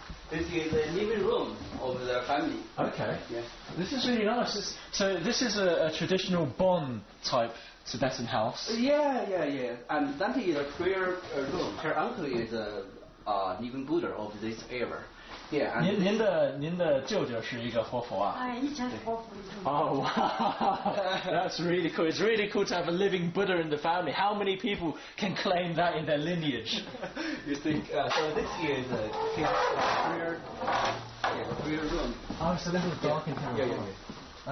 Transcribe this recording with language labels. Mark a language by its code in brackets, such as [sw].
[en] This is the living room of the family. Okay. Yeah. This is really nice. So this is a traditional Bon type Tibetan house. Yeah. And that is a prayer room. Her uncle is a living Buddha of this area. Yeah. And [zh] 您的舅舅是一个活佛啊？哎，以前是活佛。 [en] Oh wow, that's really cool. It's really cool to have a living Buddha in the family. How many people can claim that in their lineage? You think so? This is his prayer room. Oh, it's a little dark in here. Yeah.